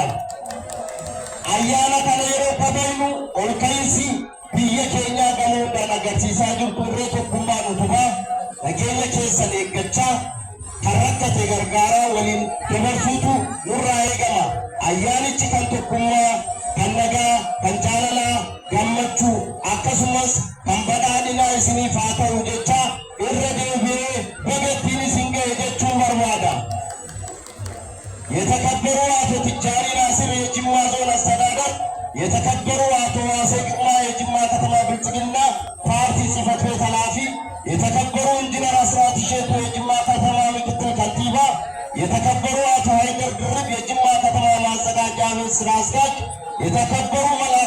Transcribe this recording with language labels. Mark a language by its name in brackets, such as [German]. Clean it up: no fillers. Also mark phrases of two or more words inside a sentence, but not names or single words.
[Oromo] Ayyaana kana yeroo kabajnu ol ka'iinsi biyya keenyaa gamoodhaan agarsiisaa jirtu irree tokkummaan utubaa nageenya keessan eeggachaa kan rakkate gargaaraa waliin dabarsuutu nurraa eegama. Ayyaanichi kan tokkummaa, kan nagaa, kan jaalalaa, gammachuu akkasumas kan badhaadhinaa isiniif haa ta'u jecha irra deebi'ee baga isin ga'e jechuun barbaada. [Amharic] የተከበሩ አቶ ትጃኒ ናስር የጅማ ዞን አስተዳደር፣ የተከበሩ አቶ ዋሴ ግርማ የጅማ ከተማ ብልጽግና ፓርቲ ጽሕፈት ቤት ኃላፊ፣ የተከበሩ ኢንጂነር አስራት እሸቱ የጅማ ከተማ ምክትል ከንቲባ፣ የተከበሩ አቶ ሀይደር ድርብ የጅማ ከተማ ማዘጋጃ ቤት ስራ አስኪያጅ፣ የተከበሩ መላከ